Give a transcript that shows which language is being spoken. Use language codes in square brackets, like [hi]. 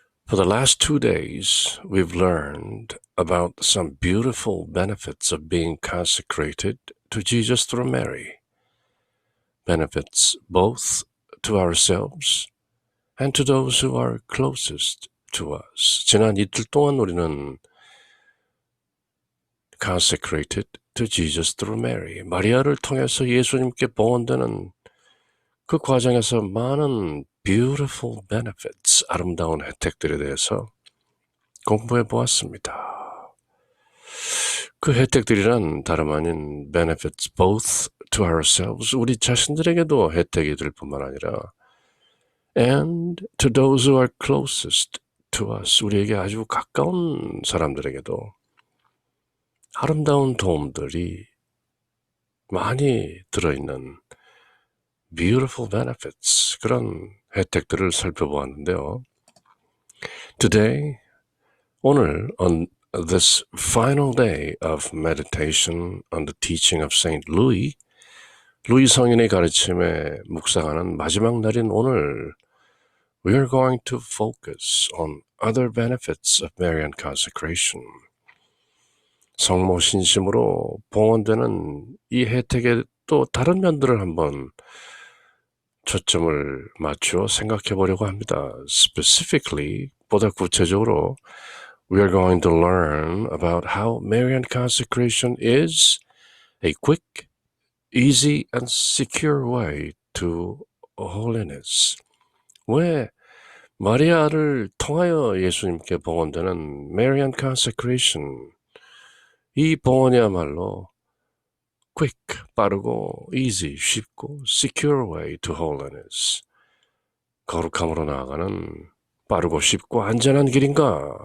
[en] For the last 2 days, we've learned about some beautiful benefits of being consecrated to Jesus through Mary. Benefits both to ourselves and to those who are closest to us. [ko] 지난 이틀 동안 우리는 [en] consecrated to Jesus through Mary, [ko] 마리아를 통해서 예수님께 봉헌되는 그 과정에서 많은 [en] beautiful benefits, [ko] 아름다운 혜택들에 대해서 공부해 보았습니다. 그 혜택들이란 다름 아닌 [en] benefits both to ourselves, [ko] 우리 자신들에게도 혜택이 될 뿐만 아니라 [en] and to those who are closest to us, [ko] 우리에게 아주 가까운 사람들에게도 아름다운 도움들이 많이 들어있는 [en] beautiful benefits, [ko] 그런 혜택들을 살펴보았는데요. [en] Today, [ko] 오늘 [en] on this final day of meditation on the teaching of Saint Louis, [ko] 루이 성인의 가르침에 묵상하는 마지막 날인 오늘, [en] we are going to focus on other benefits of Marian consecration. [ko] 성모 신심으로 봉헌되는 이 혜택의 또 다른 면들을 한번 초점을 맞추어 생각해 보려고 합니다. [en] Specifically, [ko] 보다 구체적으로, [en] we are going to learn about how Marian consecration is a quick, easy, and secure way to holiness. [ko] 왜 마리아를 통하여 예수님께 봉헌되는 [en] Marian consecration, [ko] 이 봉헌이야말로 [en] quick, [ko] 빠르고 [en] easy, [ko] 쉽고 [en] secure way to holiness, [ko] 거룩함으로 나아가는 빠르고 쉽고 안전한 길인가?